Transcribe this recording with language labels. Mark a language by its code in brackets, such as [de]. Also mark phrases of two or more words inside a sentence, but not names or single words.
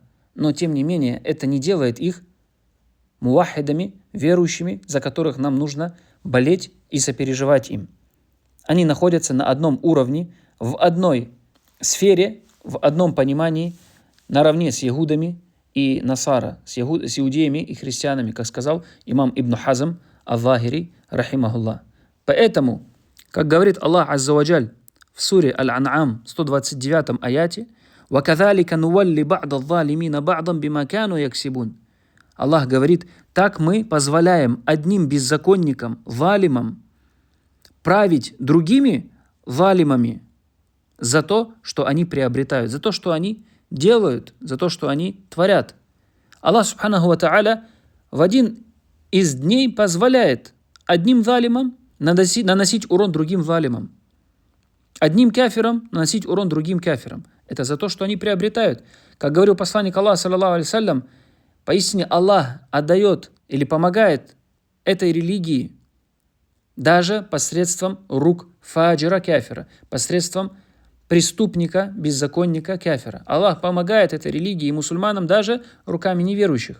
[ru] Но, тем не менее, это не делает их мувахидами, верующими, за которых нам нужно болеть и сопереживать им. Они находятся на одном уровне, в одной сфере, в одном понимании, наравне с ягудами и насара, с иудеями и христианами, как сказал имам Ибн Хазм ал-Захири, рахимахуллах. Поэтому, как говорит Аллах [ar] عز وجل [ru] в суре Аль-Ан'ам, 129 аяте, [ar] وَكَذَلِكَ نُوَلِّ بَعْضَ الظَّالِمِينَ بَعْضًا بِمَا كَانُوا يَكْسِبُونَ. [ru] Аллах говорит, так мы позволяем одним беззаконникам, залимам, править другими залимами за то, что они приобретают, за то, что они делают, за то, что они творят. Аллах [ar] سبحانه وتعالى [ru] в один из дней позволяет одним залимам наносить урон другим залимам, одним кафирам наносить урон другим кафирам. Это за то, что они приобретают. Как говорил посланник Аллаха, [ar] صلى الله عليه وسلم, [ru] поистине Аллах отдает или помогает этой религии даже посредством рук фаджира кафира, посредством преступника, беззаконника кафира. Аллах помогает этой религии и мусульманам даже руками неверующих.